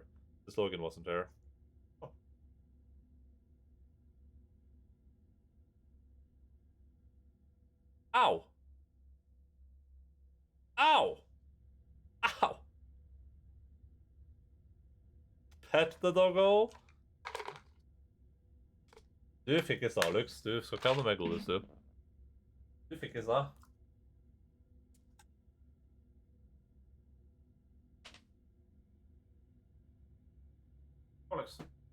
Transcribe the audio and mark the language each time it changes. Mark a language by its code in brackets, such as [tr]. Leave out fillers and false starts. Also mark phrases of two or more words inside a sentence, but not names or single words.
[en] The slogan wasn't there. Oh. Ow! Ow! Ow! Pet the doggo! [no] Du fikk i stad, Lux. Du skal ikke ha noe mer godis, du. Du fikk i stad. Alex.